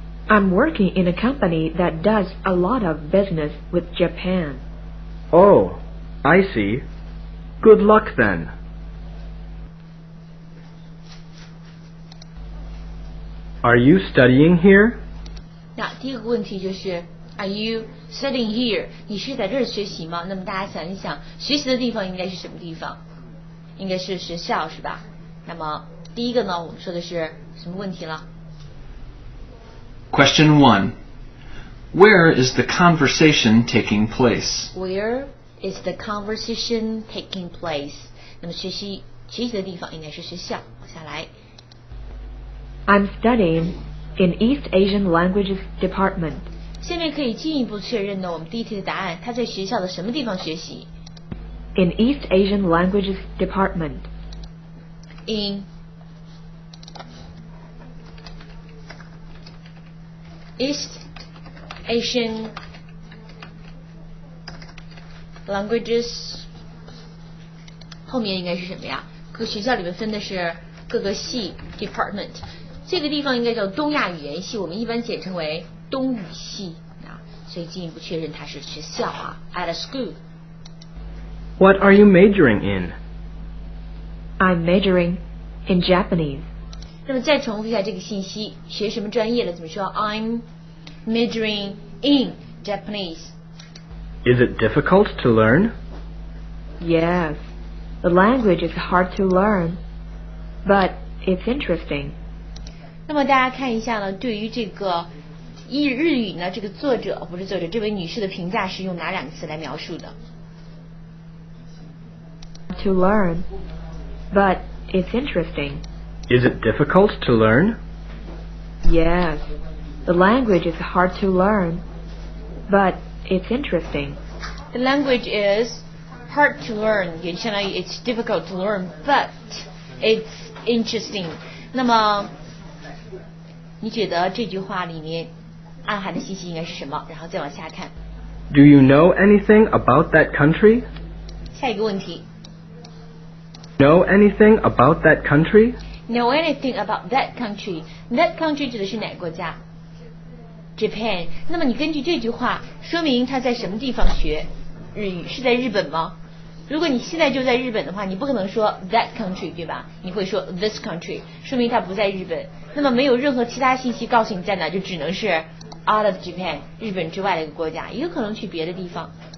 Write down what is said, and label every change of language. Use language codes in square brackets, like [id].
[en] I'm working in a company that does a lot of business with Japan. Oh, I see. Good luck then. Are you studying here? [zh] 那第一个问题就是 [en] Are you studying here? [zh] 你是在这儿学习吗？那么大家想一想，学习的地方应该是什么地方？应该是学校是吧？那么第一个呢，我们说的是什么问题了？ [en] Question 1. Where is the conversation taking place? Where is the conversation taking place? [zh] 那么学习的地方应该是学校。往下来。 [en] I'm studying in East Asian Languages Department. [zh] 下面可以进一步确认呢，我们第一题的答案，他在学校的什么地方学习 [en] In East Asian Languages Department. In East Asian Languages [zh] 后面应该是什么呀？学校里面分的是各个系 department， 这个地方应该叫东亚语言系，我们一般简称为东语系啊，所以进一步确认它是学校啊 ， [en] at a school。 What are you majoring in? I'm majoring in Japanese. [zh] 那么再重复一下这个信息，学什么专业了？怎么说 [en] ？I'm majoring in Japanese. Is it difficult to learn? Yes, the language is hard to learn, but it's interesting. [zh] 那么大家看一下呢，对于这个日语呢，这个这位女士的评价是用哪两个词来描述的？ [en] To learn, but it's interesting. Is it difficult to learn? Yes, the language is hard to learn, but it's interesting. The language is hard to learn， [zh] 也相当于 [en] it's difficult to learn, but it's interesting。 [zh] 那么你觉得这句话里面暗含的信息应该是什么？然后再往下看。 [en] Do you know anything about that country? [zh] 下一个问题。 [en] Know anything about that country? Know anything about that country? [zh] That country 指的是哪个国家 ？Japan。那么你根据这句话，说明他在什么地方学日语？是在日本吗？如果你现在就在日本的话，你不可能说 [en] that country， [zh] 对吧？你会说 [en] this country， [zh] 说明他不在日本。那么没有任何其他信息告诉你在哪，就只能是 [en] out of Japan， [zh] 日本之外的一个国家，也有可能去别的地方。